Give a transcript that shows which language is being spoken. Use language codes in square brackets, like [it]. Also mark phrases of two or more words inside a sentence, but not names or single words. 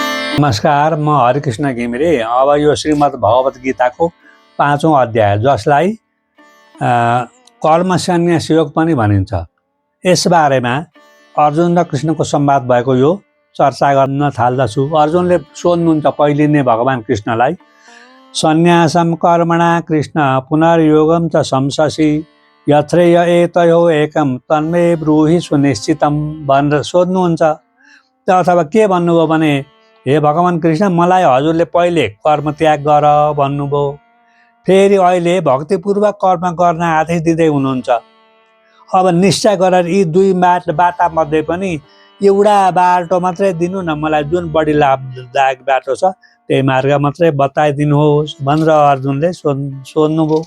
[ne] नमस्कार, म हरिकृष्ण घिमिरे। अब यो श्रीमद् भगवत गीताको 5औं अध्याय, जसलाई कर्म सन्यास योग पनि भनिन्छ, यसबारेमा अर्जुन र कृष्णको संवाद भएको यो चर्चा गर्न थाल्दछु। अर्जुनले सोध्नुहुन्छ पहिले नै भगवान कृष्णलाई, [sa] सन्यासम कर्मणा कृष्ण पुनर्योगम च संशसि यत्रेय एतयो एकम तन्मे ब्रूहि सुनिश्चितम [ne] भनेर सोध्नुहुन्छ। अथवा के भन्नुभयो भने, हे भगवान कृष्ण, मलाई हजुरले पहिले कर्म त्याग गर भन्नुभयो, फेरि अहिले भक्तिपूर्वक कर्म गर्न आदेश दिँदै हुनुहुन्छ। अब निश्चय गरेर यी दुई बाटा मध्ये पनि एउटा बाटो मात्रै दिनु न, मलाई जुन बढी लाभदायक बाटो छ त्यही मार्ग मात्रै बताइदिनुहोस् भनेर अर्जुनले सोध्नुभयो।